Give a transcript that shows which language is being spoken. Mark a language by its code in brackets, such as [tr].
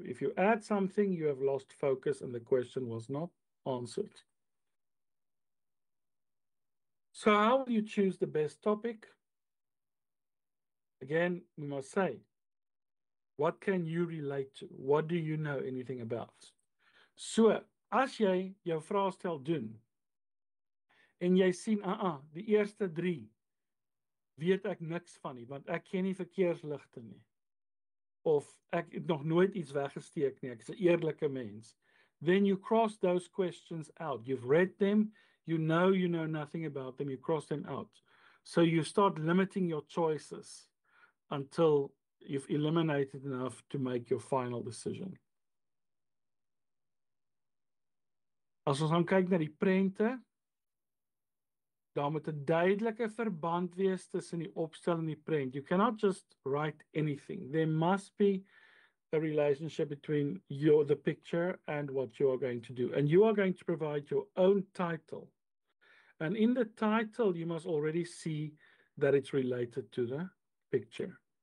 [en] If you add something, you have lost focus and the question was not answered. So how will you choose the best topic? Again, we must say, what can you relate to? What do you know anything about? [af] So, as jy jou vraestel doen en jy sien, die eerste 3 weet ek niks van nie, want ek ken nie verkeersligte nie. Of ek het nog nooit iets weggesteek nie, ek is 'n eerlike mens. [en] Then you cross those questions out. You've read them, you know nothing about them, you cross them out. So you start limiting your choices until you've eliminated enough to make your final decision. [af] As ons dan kyk na die prente, daar moet 'n duidelike verband wees tussen die opstel en die prent. [en] You cannot just write anything. There must be a relationship between the picture and what you are going to do. And you are going to provide your own title. And in the title, you must already see that it's related to the picture.